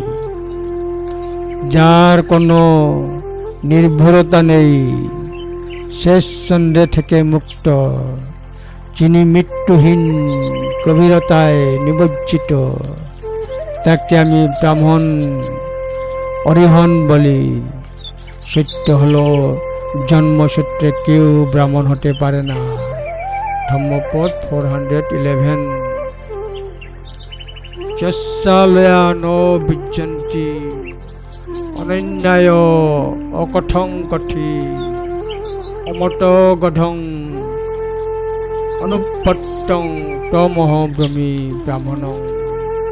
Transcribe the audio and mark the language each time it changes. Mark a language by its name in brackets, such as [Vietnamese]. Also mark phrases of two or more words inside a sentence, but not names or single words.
[Bangla] যার কোনো নির্ভরতা নেই, শেষ সন্দেহ থেকে মুক্ত, যিনি মৃত্যুহীন গভীরতায় নিমজ্জিত, তাকে আমি ব্রাহ্মণ অরিহণ বলি। সত্য হলো জন্মসূত্রে কেউ ব্রাহ্মণ হতে পারে না। ধম্মপদ 411। [Pali] যস্যালয়া ন বিজ্জন্তি অনন্যায় অকথং কথি অমত গধং অনুপত্তং তমহ ব্রহ্মী ব্রাহ্মণং।